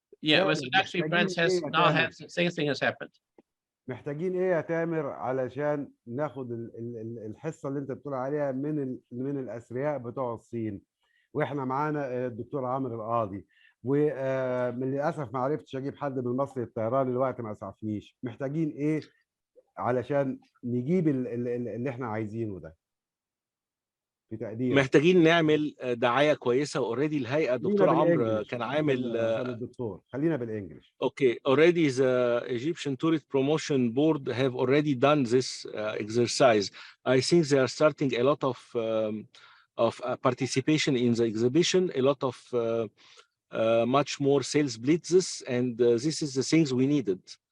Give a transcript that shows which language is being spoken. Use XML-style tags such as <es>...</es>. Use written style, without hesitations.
<en>Yeah, with the luxury brands has now had the same thing has happened.</en> <ar>محتاجين ايه يا تامر علشان ناخد الحصه اللي انت بتقول عليها من الاثرياء بتوع الصين، واحنا معانا الدكتور عامر القاضي، ومن للاسف ما عرفتش اجيب حد من مصر الطيران، الوقت ما اسعفنيش. محتاجين ايه علشان نجيب اللي احنا عايزينه ده في تقدير؟ محتاجين نعمل دعايه كويسه. اوريدي الهيئه دكتور عمرو كان عامل الدكتور، خلينا بالانجلش.</ar> <en>Okay, already the Egyptian Tourist Promotion Board have already done this exercise. I think they are starting a lot of participation in the exhibition, a lot of much more sales blitzes, and this is the things we needed.</en>